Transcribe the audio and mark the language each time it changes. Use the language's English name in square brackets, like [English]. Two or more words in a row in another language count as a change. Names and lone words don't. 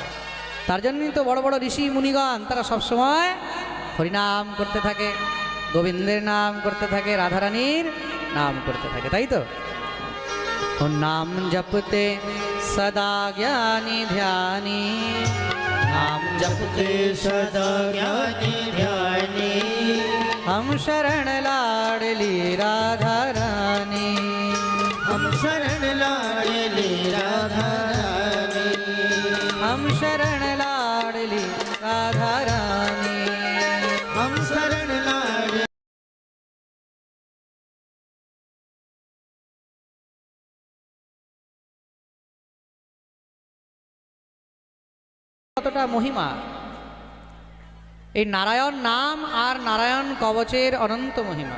[Bangla] তার জন্যই তো বড় বড় ঋষি মুনিগণ তারা সবসময় হরিনাম করতে থাকে, গোবিন্দের নাম করতে থাকে, রাধারানীর নাম করতে থাকে, তাই তো? [Hindi] नाम जपते सदा ज्ञानी ध्यानी, नाम जपते सदा ज्ञानी ध्यानी। हम शरण लाडली राधा रानी, हम शरण लाडली राधा रानी। हम शरण लाडली राधा रानी। हम शरण लाडली। [Bangla] কতটা মহিমা এই নারায়ণ নাম আর নারায়ণ কবচের অনন্ত মহিমা।